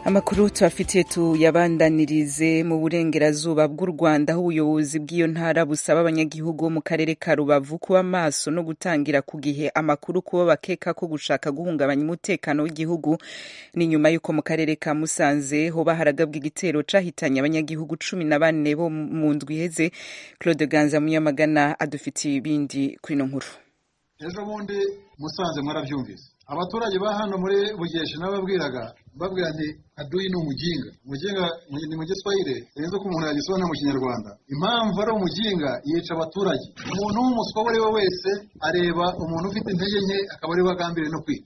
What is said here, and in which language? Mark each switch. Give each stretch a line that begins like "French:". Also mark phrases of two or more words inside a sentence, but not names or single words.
Rundi: Amakuru tubafitiye tuyabandanirize mu burengerazuba bw'u Rwanda aho ubuyobozi bw'iyo ntara busaba abanyagihugu mu karere ka Rubavu kuba maso no gutangira ku gihe amakuru kuba bakeka ko gushaka guhungabanya umutekano w'igihugu. Ni nyuma y'uko mu karere ka Musanze hoba haragabwa igitero cahitanye abanyagihugu 14 bo mu ndwi iheze. Claude Ganza Munyamagana adufitiye ibindi kuri no nkuru.
Kinyarwanda: Ejo bundi Musanze mwarabyumvise abaturage ba hano muri Bugeshe nababwiraga nti
Swahili: adui ni
Kinyarwanda: umujinga ni mu Giswahili rero ko umuntu yagisobanura mu Kinyarwanda impamvu ari umujinga yica abaturage. Umuntu w'umuswa ari we wese areba umuntu ufite intege nke akaba ari bagambire no kwica.